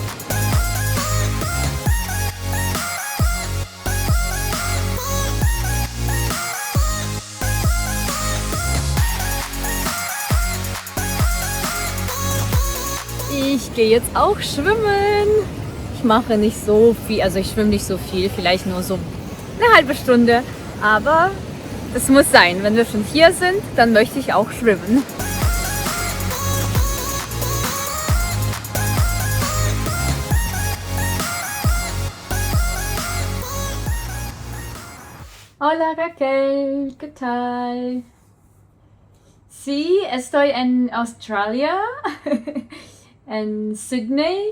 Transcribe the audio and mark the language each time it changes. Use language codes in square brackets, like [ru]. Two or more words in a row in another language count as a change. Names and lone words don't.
[de] Ich gehe jetzt auch schwimmen. Ich mache nicht so viel, also ich schwimme nicht so viel, vielleicht nur so eine halbe Stunde. Aber das muss sein. Wenn wir schon hier sind, dann möchte ich auch schwimmen. [es] Hola Raquel, ¿qué tal? Sí, estoy en Australia, en Sydney.